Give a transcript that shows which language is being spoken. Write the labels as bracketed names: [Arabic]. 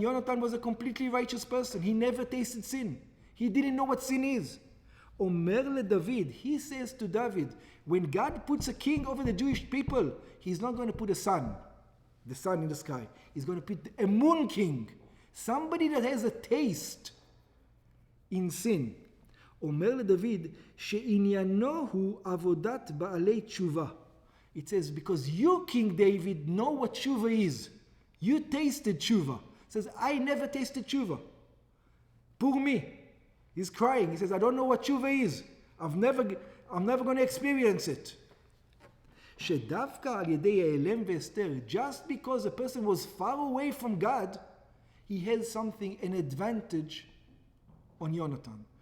[English] Yonatan was a completely righteous person. He never tasted sin. He didn't know what sin is. [Hebrew] אומר לדוד, [English] he says to David, when God puts a king over the Jewish people, he's not going to put the sun in the sky. He's going to put a moon king, somebody that has a taste in sin. [Hebrew] אומר לדוד, שעניינו הוא עבודת בעלי תשובה. [English] It says, because you, King David, know what tshuva is. You tasted tshuva. It says, I never tasted tshuva. Poor me. He's crying. He says, I don't know what tshuva is. I'm never going to experience it. [Hebrew] שדווקא על ידי העלם והסתר, [English] just because a person was far away from God, he has something, an advantage on Yonatan.